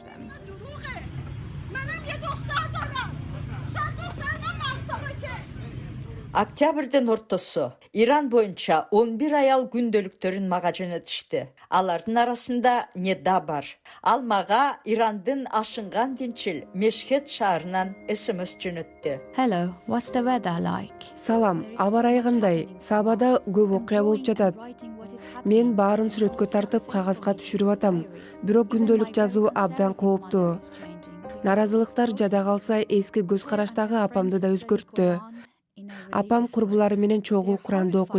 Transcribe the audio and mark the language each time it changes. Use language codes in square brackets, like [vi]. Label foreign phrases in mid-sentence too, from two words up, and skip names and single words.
[ky] Октябрдын ортосу Иран боюнча 11 аял күндөлүктөрүн мага жөнөтүштү. Алардын арасында Неда бар. Ал мага Ирандын ашынган динчил Мешхет шаарынан СМС жөнөттү. [en] Hello, what's the weather like? [ky] Салам, аба ырайы кандай? Саабада көп окуя болуп жатат. Мен баарын сүрөткө тартып кагазга түшүрүп атам. Бирок күндөлүк жазуу абдан кооптуу. Наразылыктар жада калса эски көз караштагы апамды да өзгөрттү. Апам курбулары менен чогуу Куранды окуйт.